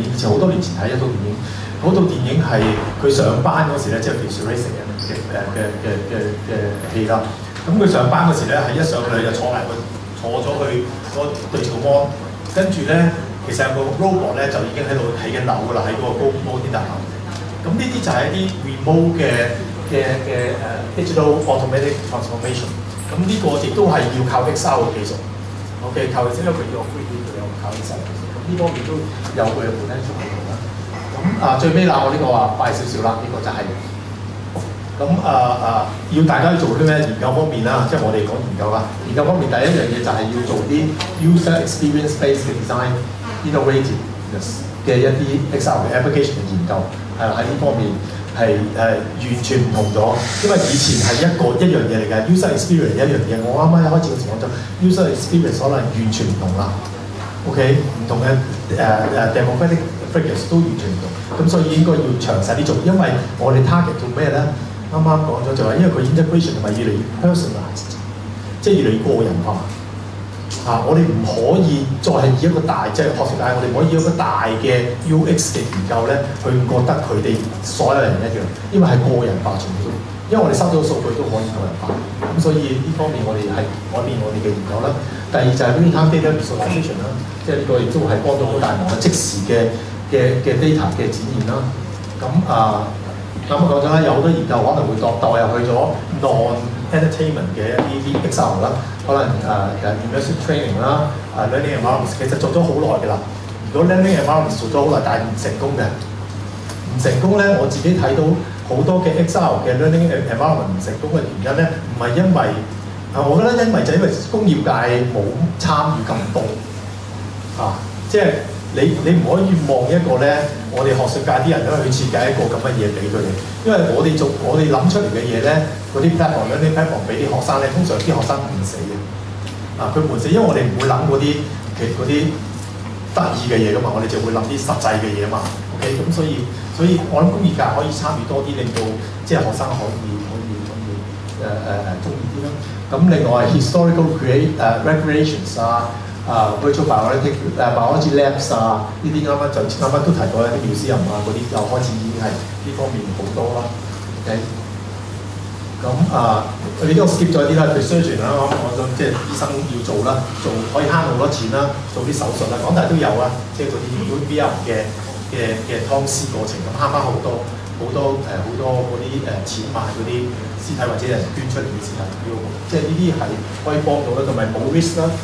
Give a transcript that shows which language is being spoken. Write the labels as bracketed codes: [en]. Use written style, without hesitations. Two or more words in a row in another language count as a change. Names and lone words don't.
[yue] 以前好多年前睇一套電影，嗰套電影係佢上班嗰時咧，即係 [en] visual racing [yue] 嘅戲啦。咁佢上班嗰時咧係一上去就坐咗去對住個 mon， 跟住咧其實有個 robot 咧就已經喺度起緊樓㗎啦，喺嗰個高啲大樓。咁呢啲就係一啲 remote 嘅 [en] digital automatic transformation。 [yue] 咁呢個亦都係要靠 XR 嘅技術。OK， 靠因為佢要 3D 佢有靠 XR 技術。咁呢方面都有佢嘅 potential 喺度啦。咁最尾啦，我呢個話快少少啦，呢個就係要大家做啲咩研究方面啦，即係我哋講研究啦。研究方面第一樣嘢就係要做啲 [en] user experience based design innovative [yue] 嘅一啲 XR 嘅 application 嘅研究。係啦，喺呢方面係完全唔同咗，因為以前係一樣嘢嚟嘅 [en] user experience [yue] 一樣嘢。我啱啱一開始嘅時候就 [en] user experience [yue] 可能完全唔同啦。OK， 唔同嘅 [en] demographic figures [yue] 都完全唔同，咁所以應該要詳細啲做，因為我哋 target 做咩咧？啱啱講咗就話，因為佢 integration 係咪越嚟越 personalized， 即係越嚟越個人化。我哋唔可以再係以一個大即係學術界，我哋唔可以以一個大嘅 UX 嘅研究咧，去覺得佢哋所有人一樣，因為係個人化全部都，因為我哋收到嘅數據都可以個人化，咁所以呢方面我哋係改變我哋嘅研究啦。第二就係 [en] real-time data visualization [yue] 啦，即係呢個亦都係幫到好大忙嘅即時嘅 data 嘅展現啦。咁我講咗啦，有好多研究可能會代入去咗 non-entertainment 嘅一啲 XR 啦，可能 [en] immersive training [yue] 啦， [en] learning environments [yue] 其實做咗好耐㗎啦。如果 [en] learning environments [yue] 做咗好耐，但係唔成功嘅，唔成功咧，我自己睇到好多嘅 XR 嘅 [en] learning environment [yue] 唔成功嘅原因咧，唔係因為我覺得因為就因為工業界冇參與咁多即係。你唔可以望一個咧，我哋學術界啲人咧去設計一個咁嘅嘢俾佢哋，因為我哋諗出嚟嘅嘢咧，嗰啲 platform 俾啲學生咧，通常啲學生悶死嘅，佢悶死，因為我哋唔會諗嗰啲得意嘅嘢噶嘛，我哋就會諗啲實際嘅嘢嘛 ，OK， 咁所以我諗工業界可以參與多啲，令到即係學生可以中意啲啦。咁另外 [en] historical recreations virtual biology labs [yue] 呢啲啱啱都提過一啲museum嗰啲，又開始已經係呢方面好多啦。OK，咁你都 skip 咗啲啦 ，surgeon 啦，我想即係醫生要做啦，做可以慳好多錢啦，做啲手術啦，港大都有啊，即係嗰啲 VR 嘅劏屍過程咁慳翻好多嗰啲錢買嗰啲屍體或者人捐出嚟嘅屍體，即係呢啲係可以幫到啦，同埋冇 risk 啦。